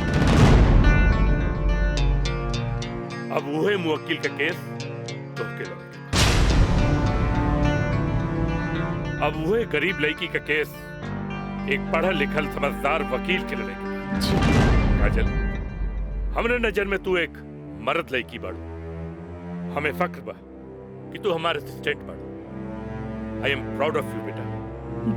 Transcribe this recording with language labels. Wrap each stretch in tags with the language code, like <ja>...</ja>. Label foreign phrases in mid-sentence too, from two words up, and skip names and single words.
<bho>अब वही मुवक्किल का केस तोहके लगे, अब वही गरीब लड़की का केस एक पढ़ल लिखल समझदार वकील के लड़ेगी। काजल, हमरे नजर में तू एक मर्द लड़की बाड़ू, हमें फख्र बा कि तू हमारे असिस्टेंट बाड़ू।</bho> <en>I am proud of you बेटा।</en>